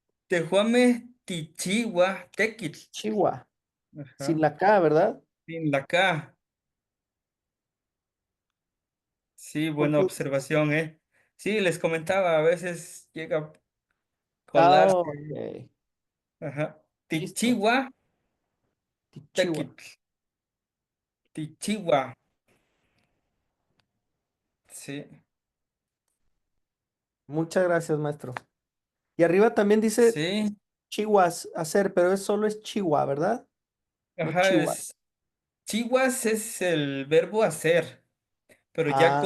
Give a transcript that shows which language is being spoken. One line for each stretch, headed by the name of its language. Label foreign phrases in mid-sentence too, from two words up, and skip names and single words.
Nahuatl languages: Tejuame Tichihua Tequitl.
Spanish: Chihuahua. Sin Ajá. la K, ¿verdad? Sin la K. Sí, buena Porque. observación, ¿eh? Sí, les comentaba, a veces llega a Ah, colarse. ok. Ajá. Listo. Tichihua Tichihua.
Nahuatl languages: Tequitl. Tichihua.
Spanish: Sí. Muchas gracias, maestro. Y arriba también dice Sí. chihuas, hacer, pero solo es chihuahua, ¿verdad? No Ajá, chihuahua. chihuas es el verbo hacer, pero ya